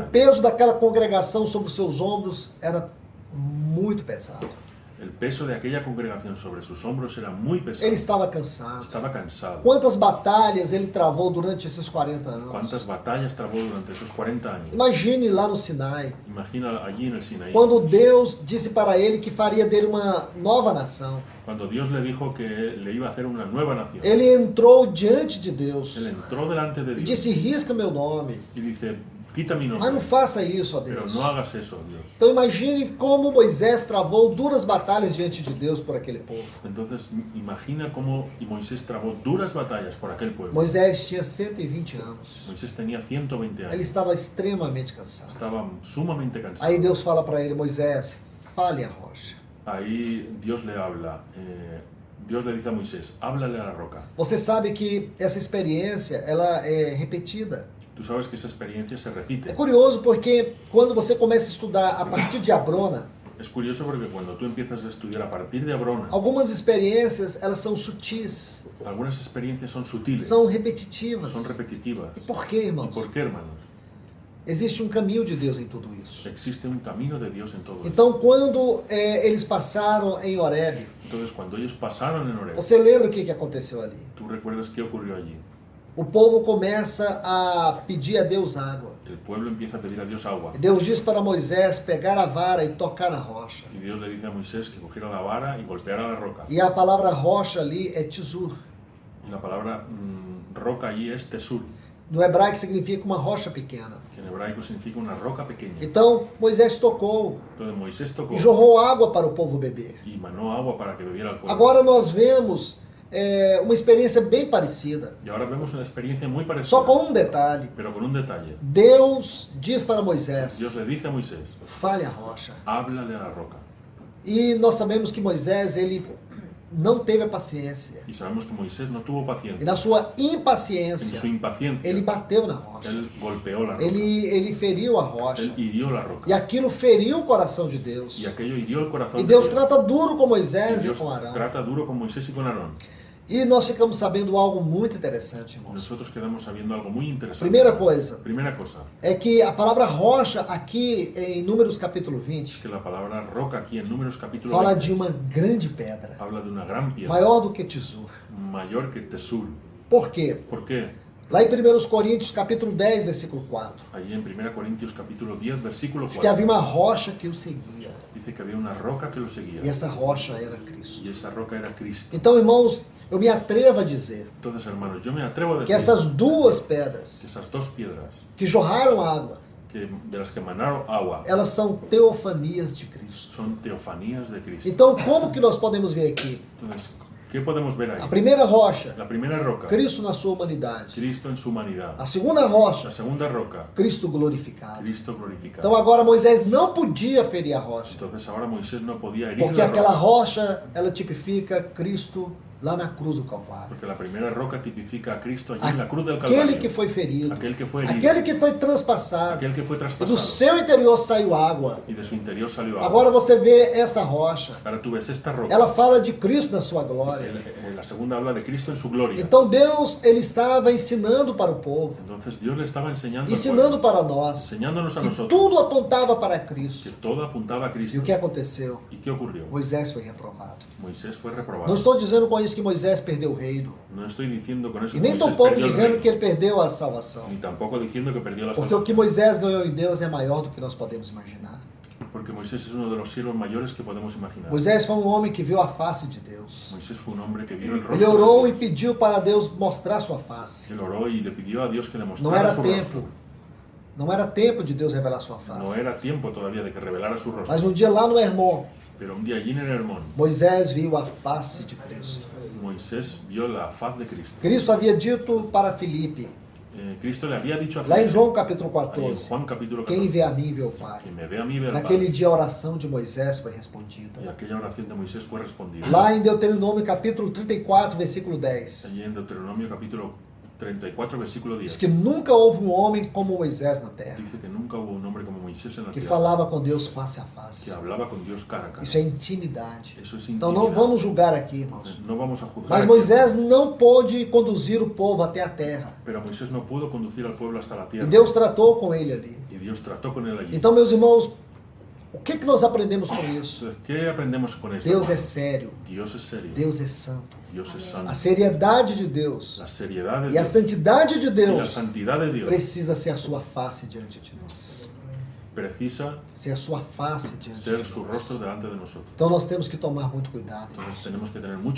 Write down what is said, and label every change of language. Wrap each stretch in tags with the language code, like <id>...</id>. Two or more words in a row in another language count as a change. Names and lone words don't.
<pt>O</pt> <es>años.</es> <pt>peso daquela congregação sobre os seus ombros era muito pesado.</pt> <es>El peso de aquella congregación sobre sus hombros era muy pesado.</es> <pt>Ele estava cansado.</pt> <es>Estaba cansado.</es> <pt>Quantas batalhas ele travou durante esses 40 anos?</pt> <es>¿Cuántas batallas trabó durante esos 40 años?</es> <pt>Imagine lá no Sinai,</pt> <es>Imagina allí en el Sinaí,</es> <pt>quando Deus disse para ele que faria dele uma nova nação.</pt> <es>cuando Dios le dijo que le iba a hacer una nueva nación.</es> <pt>Ele entrou diante de Deus</pt> <es>Él entró delante de</es> <pt>e</pt> <es>Dios</es> <pt>disse: risca meu nome.</pt> <es>y dice, quita mi</es> <pt>Mas não</pt> <es>nombre,</es> <pt>faça isso, ó</pt> <es>pero</es> <pt>Deus.</pt> <es>no hagas eso, Dios.</es> <pt>Então imagine como Moisés travou duras batalhas diante de Deus por aquele povo.</pt> <es>Entonces imagina cómo Moisés trabó duras batallas por aquel pueblo.</es> <pt>Moisés tinha 120 anos.</pt> <es>Moisés tenía 120</es> <pt>Ele</pt> <es>años.</es> <pt>estava extremamente cansado.</pt> <es>Estaba sumamente cansado.</es> <pt>Aí Deus fala para ele: Moisés, fale a rocha.</pt> <es>Ahí Dios le habla. Dios le dice a Moisés, háblale a la roca.</es> <pt>Você sabe que essa experiência ela é repetida.</pt> <es>Tú sabes que esa experiencia se</es> <pt>É</pt> <es>repite.</es> <pt>curioso porque quando você começa a estudar a partir de Abrona,</pt> <es>Es curioso porque cuando tú empiezas a estudiar a partir de Abrona,</es> <pt>algumas experiências elas são sutis,</pt> <es>algunas experiencias son sutiles,</es> <pt>são repetitivas.</pt> <es>son repetitivas.</es> <pt>E por quê,</pt> <es>¿Y</es> <pt>irmãos?</pt> <es>por qué, hermanos?</es> <pt>Existe um caminho de Deus em tudo isso.</pt> <es>Existe un camino de Dios en todo esto.</es> <pt>Então, quando eles passaram em Horebe,</pt> <es>Entonces, cuando ellos pasaron en Horeb,</es> <pt>você lembra o que aconteceu ali?</pt> <es>tú recuerdas qué ocurrió allí.</es> <pt>O povo começa a pedir a Deus água.</pt> <es>El pueblo empieza a pedir a Dios agua.</es> <pt>Deus diz para Moisés pegar a vara e tocar na rocha.</pt> <es>Y Dios le dice a Moisés que cogiera la vara y golpeara la roca.</es> <pt>E a palavra rocha ali é tizur.</pt> <es>Y la palabra roca allí es tesur,</es> <pt>No hebraico significa uma rocha pequena.</pt> <es>que en hebraico significa una roca pequeña.</es> <pt>Então Moisés tocou</pt> <es>Entonces Moisés tocó</es> <pt>e jorrou água para o povo beber.</pt> <es>y manó agua para que bebiera el pueblo.</es> <pt>Agora nós vemos uma experiência bem parecida,</pt> <es>Y ahora vemos una experiencia muy parecida,</es> <pt>só com um detalhe.</pt> <es>pero con un detalle.</es> <pt>Deus diz para Moisés:</pt> <es>Dios le dice a Moisés,</es> <pt>fale a rocha.</pt> <es>háblale a la roca.</es> <pt>E nós sabemos que Moisés ele não teve a paciência.</pt> <es>Y sabemos que Moisés no tuvo</es> <pt>E</pt> <es>paciencia.</es> <pt>na sua</pt> <es>En</es> <pt>impaciência,</pt> <es>su impaciencia,</es> <pt>ele bateu na rocha.</pt> <es>él golpeó la roca.</es> <pt>Ele feriu a rocha.</pt> <es>Él hirió la</es> <pt>E</pt> <es>roca.</es> <pt>aquilo feriu o coração de Deus.</pt> <es>Y aquello hirió el corazón</es> <pt>E</pt> <es>de</es> <pt>Deus</pt> <es>Dios.</es> <pt>trata duro com</pt> <es>Y</es> <pt>Moisés e</pt> <es>Dios</es> <pt>com Arão.</pt> <es>trata duro con Moisés y con Aarón.</es> <pt>E nós ficamos sabendo algo muito interessante, irmãos.</pt> <es>Nosotros quedamos sabiendo algo muy interesante.</es> <pt>Primeira coisa</pt> <es>Primera cosa,</es> <pt>é que a palavra rocha aqui em Números capítulo</pt> <es>es</es> <pt>20</pt> <es>que la palabra roca aquí en Números capítulo</es> <pt>fala</pt> <es>20</es> <pt>de uma grande pedra,</pt> <es>habla de una gran piedra,</es> <pt>maior do que Tizur.</pt> <es>mayor que Tesur.</es> <pt>Por quê?</pt> <es>¿Por qué?</es> <pt>Lá em 1 Coríntios capítulo 10, versículo 4,</pt> <es>Allí en 1 Corintios capítulo 10, versículo</es> <pt>diz que havia</pt> <es>4,</es> <pt>uma rocha que o seguia.</pt> <es>dice que había una roca que lo seguía.</es> <pt>E essa rocha era Cristo.</pt> <es>Y esa roca era Cristo.</es> <pt>Então, irmãos, eu me atrevo a dizer</pt> <es>Entonces, hermanos, yo me atrevo a</es> <pt>que</pt> <es>decir</es> <pt>essas duas pedras</pt> <es>que esas dos piedras</es> <pt>que jorraram água,</pt> <es>de las que emanaron agua</es> <pt>elas são teofanias de Cristo.</pt> <es>son teofanías de Cristo.</es> <pt>Então, como que nós podemos ver aqui?</pt> <es>Entonces, ¿qué podemos ver</es> <pt>A</pt> <es>ahí?</es> <pt>primeira rocha,</pt> <es>La primera roca,</es> <pt>Cristo na sua humanidade.</pt> <es>Cristo en su humanidad.</es> <pt>A segunda rocha,</pt> <es>La segunda roca,</es> <pt>Cristo glorificado.</pt> <es>Cristo glorificado.</es> <pt>Então agora Moisés não podia ferir a rocha,</pt> <es>Entonces ahora Moisés no podía herir</es> <pt>porque</pt> <es>la</es> <pt>aquela</pt> <es>roca,</es> <pt>rocha, ela tipifica Cristo lá na cruz do Calvário.</pt> <es>porque la primera roca tipifica a Cristo allí en la cruz del</es> <pt>Aquele</pt> <es>Calvario.</es> <pt>que foi ferido,</pt> <es>Aquel que fue herido,</es> <pt>aquele que foi transpassado,</pt> <es>aquel que fue</es> <pt>e do</pt> <es>traspasado</es> <pt>seu interior saiu água.</pt> <es>y de su interior salió agua.</es> <pt>Agora você vê essa rocha,</pt> <es>Ahora tú ves esta roca.</es> <pt>ela fala de Cristo na sua glória.</pt> <es>La segunda habla de Cristo en su gloria.</es> <pt>Então Deus, ele estava ensinando para o povo,</pt> <es>Entonces Dios le estaba enseñando, al</es> <pt>ensinando</pt> <es>pueblo,</es> <pt>para nós.</pt> <es>enseñándonos a</es> <pt>E</pt> <es>nosotros</es> <pt>tudo apontava para</pt> <es>que</es> <pt>Cristo.</pt> <es>todo apuntaba a</es> <pt>E</pt> <es>Cristo.</es> <pt>o que aconteceu?</pt> <es>¿Y qué ocurrió?</es> <pt>Moisés foi reprovado.</pt> <es>Moisés fue</es> <pt>Não</pt> <es>reprobado.</es> <pt>estou dizendo com isso que Moisés perdeu o reino.</pt> <es>No estoy diciendo con eso</es> <pt>E</pt> <es>que</es> <pt>nem</pt> <es>Moisés</es> <pt>tampouco</pt> <es>perdió el</es> <pt>dizendo</pt> <es>reino,</es> <pt>que ele perdeu a salvação.</pt> <es>ni tampoco diciendo que perdió la</es> <pt>Porque o que</pt> <es>salvación.</es> <pt>Moisés ganhou em Deus é maior do que nós podemos imaginar.</pt> <es>Porque Moisés es uno de los siervos mayores que podemos imaginar.</es> <pt>Moisés foi um homem que viu a face de Deus.</pt> <es>Moisés fue un hombre que vio el rostro</es> <pt>Ele orou</pt> <es>de</es> <pt>e</pt> <es>Dios.</es> <pt>pediu para Deus mostrar sua face.</pt> <es>Él oró y le pidió a Dios que le</es> <pt>Não</pt> <es>mostrara</es> <pt>era</pt> <es>su</es> <pt>tempo.</pt> <es>rostro.</es> <pt>Não era tempo de Deus revelar sua</pt> <es>No</es> <pt>face.</pt> <es>era tiempo todavía de que revelara su rostro.</es> <pt>Mas um dia lá no Hermon,</pt> <es>Pero un día allí en el Hermón,</es> <pt>Moisés viu a face de Cristo.</pt> <es>Moisés vio la faz de Cristo.</es> <pt>Cristo havia dito para Filipe,</pt> <es>Cristo le había dicho a</es> <pt>lá em</pt> <es>Felipe,</es> <pt>João capítulo</pt> <es>ahí en</es> <pt>14,</pt> <es>Juan capítulo</es> <pt>quem</pt> <es>14,</es> <pt>vê a mim vê o Pai.</pt> <es>que me ve a mí ver al</es> <pt>Naquele</pt> <es>Padre.</es> <pt>dia a oração de Moisés foi respondida.</pt> <es>Y aquella oración de Moisés fue respondida.</es> <pt>Lá em Deuteronômio capítulo 34, versículo 10,</pt> <es>Allí en Deuteronomio capítulo 34, versículo</es> <pt>diz</pt> <es>10.</es> <pt>que nunca houve um homem como Moisés na terra,</pt> <es>Dice que nunca hubo un hombre como Moisés en la</es> <pt>que</pt> <es>tierra,</es> <pt>falava com Deus face a face.</pt> <es>que hablaba con Dios cara a cara.</es> <pt>Isso é intimidade.</pt> <es>Eso es</es> <pt>Então</pt> <es>intimidad.</es> <pt>não vamos julgar aqui, irmãos.</pt> <es>No vamos a juzgar.</es> <pt>Mas</pt> <es>aquí.</es> <pt>Moisés não pôde conduzir o povo até a terra.</pt> <es>Pero Moisés no pudo conducir al pueblo hasta la</es> <pt>E</pt> <es>tierra.</es> <pt>Deus tratou com ele ali.</pt> <es>Y Dios trató con él allí.</es> <pt>Então, meus irmãos, O que nós aprendemos com isso?</pt> <es>Entonces, ¿qué aprendemos con esto?</es> <pt>Deus é sério,</pt> <es>Dios es serio.</es> <pt>Deus é santo.</pt> <es>Dios es santo.</es> <pt>A seriedade de Deus</pt> <es>La seriedad de</es> <pt>e a</pt> <es>Dios</es> <pt>santidade de</pt> <es>y la</es> <pt>Deus</pt> <es>santidad de Dios</es> <pt>precisa ser a sua face diante de nós.</pt> <es>precisa</es> <pt>Ser a sua face diante de</pt> <es>ser su</es> <pt>nós.</pt> <es>rostro delante de nosotros.</es> <pt>Então nós temos que tomar muito cuidado.</pt> <es>Entonces tenemos que tener mucho</es>